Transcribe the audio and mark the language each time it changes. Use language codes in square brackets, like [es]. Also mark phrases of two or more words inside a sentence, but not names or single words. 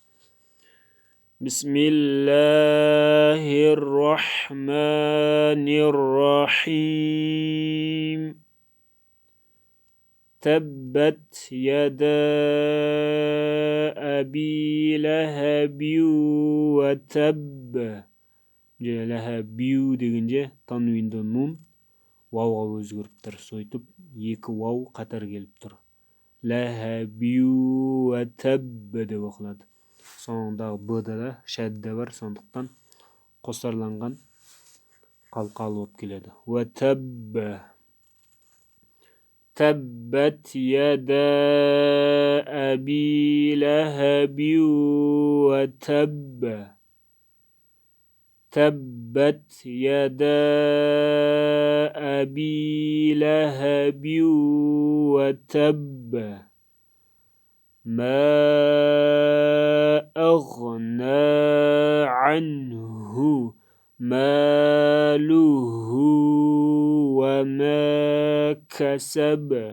[ar] Bismillahirrahmanirrahim. تبت يدا أبي لهب وتب. [kk] Lahaби дегенде танвинді нун вауға өзгеріп тұр. Сойтып, екі вау қатар келіп тұр. [ar] لهب وتب [kk] деп оқылады. Соңындағы б'да да шәдді бар, сондықтан қосарланған қалқалы болып келеді. [ar] وتب. تبت يدا أبي لهب وتب. تبت يدا أبي لهب وتب ما أغنى عنه ماله وما كسب